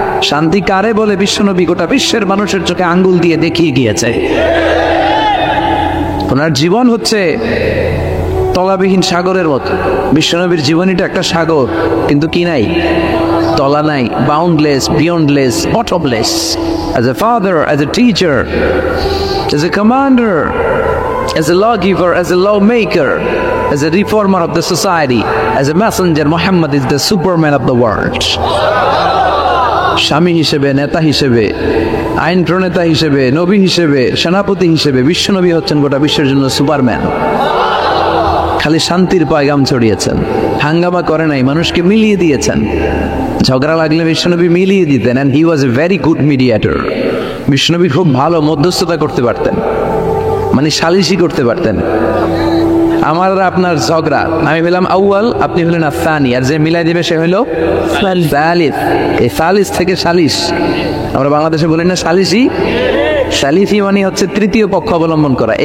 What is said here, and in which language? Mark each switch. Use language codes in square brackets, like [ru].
[bn] শান্তি কারে বলে বিশ্বনবী গোটা বিশ্বের মানুষের চোখে আঙ্গুল দিয়ে দেখিয়ে গিয়েছে। ওনার জীবন হচ্ছে তলাবিহীন সাগরের মতো। বিশ্বনবীর জীবনীটা একটা সাগর, কিন্তু কি নাই, তলা নাই, [en] Boundless, beyondless, bottomless. As a father, as a teacher, as a commander, as a lawgiver, as a lawmaker, as a reformer of the society, as a messenger, Muhammad is the superman of the world. [bn] স্বামী হিসেবে, নেতা হিসেবে, আইন প্রণেতা হিসেবে, নবী হিসেবে, সেনাপতি হিসেবে বিশ্বনবী হচ্ছেন গোটা বিশ্বের জন্য সুপারম্যান। খালি শান্তির পয়গাম ছড়িয়েছেন, হাঙ্গামা করে নাই, মানুষকে মিলিয়ে দিয়েছেন। ঝগড়া লাগলে বিশ্বনবী মিলিয়ে দিতেন, [en] and he was a very good mediator. [bn] বিশ্বনবী খুব ভালো মধ্যস্থতা করতে পারতেন, মানে সালিশি করতে পারতেন। আমার আপনার ঝগড়া, আমি হলাম আউয়াল, আপনি হলেন আসানি, আর যে মিলাই দিবে সে হলো সালিস। এই সালিস থেকে সালিশ, আমরা বাংলাদেশে বলি না সালিসি, সালিফি মানে হচ্ছে তৃতীয় পক্ষ অবলম্বন করা।